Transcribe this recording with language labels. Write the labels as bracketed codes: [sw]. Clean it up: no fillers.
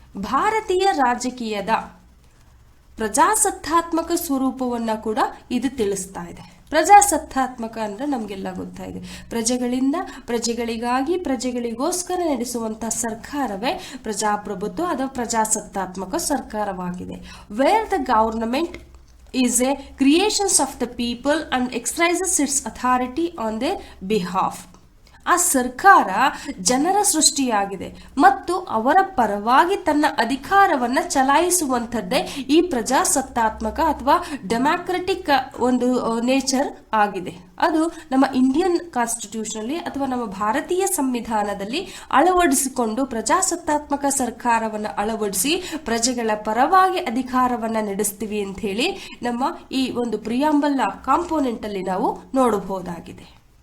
[kn] ಭಾರತೀಯ ರಾಜಕೀಯದ ಪ್ರಜಾಸತ್ತಾತ್ಮಕ ಸ್ವರೂಪವನ್ನ ಕೂಡ ಇದು ತಿಳಿಸ್ತಾ ಇದೆ. ಪ್ರಜಾಸತ್ತಾತ್ಮಕ ಅಂದ್ರೆ ನಮಗೆಲ್ಲ ಗೊತ್ತಾಗಿದೆ, ಪ್ರಜೆಗಳಿಂದ ಪ್ರಜೆಗಳಿಗಾಗಿ ಪ್ರಜೆಗಳಿಗೋಸ್ಕರ ನಡೆಸುವಂತಹ ಸರ್ಕಾರವೇ ಪ್ರಜಾಪ್ರಭುತ್ವ ಅಥವಾ ಪ್ರಜಾಸತ್ತಾತ್ಮಕ ಸರ್ಕಾರವಾಗಿದೆ. [en] Where the government is a creation of the people and exercises its authority on their behalf. [kn] ಆ ಸರ್ಕಾರ ಜನರ ಸೃಷ್ಟಿಯಾಗಿದೆ ಮತ್ತು ಅವರ ಪರವಾಗಿ ತನ್ನ ಅಧಿಕಾರವನ್ನ ಚಲಾಯಿಸುವಂಥದ್ದೇ ಈ ಪ್ರಜಾಸತ್ತಾತ್ಮಕ ಅಥವಾ ಡೆಮಾಕ್ರೆಟಿಕ್ ಒಂದು ನೇಚರ್ ಆಗಿದೆ. ಅದು ನಮ್ಮ ಇಂಡಿಯನ್ ಕಾನ್ಸ್ಟಿಟ್ಯೂಷನ್ ಅಲ್ಲಿ ಅಥವಾ ನಮ್ಮ ಭಾರತೀಯ ಸಂವಿಧಾನದಲ್ಲಿ ಅಳವಡಿಸಿಕೊಂಡು ಪ್ರಜಾಸತ್ತಾತ್ಮಕ ಸರ್ಕಾರವನ್ನು ಅಳವಡಿಸಿ ಪ್ರಜೆಗಳ ಪರವಾಗಿ ಅಧಿಕಾರವನ್ನ ನಡೆಸ್ತೀವಿ ಅಂತ ಹೇಳಿ ನಮ್ಮ ಈ ಒಂದು ಪ್ರಿಯಾಂಬಲ್ ಕಾಂಪೋನೆಂಟ್ ಅಲ್ಲಿ ನಾವು ನೋಡಬಹುದಾಗಿದೆ.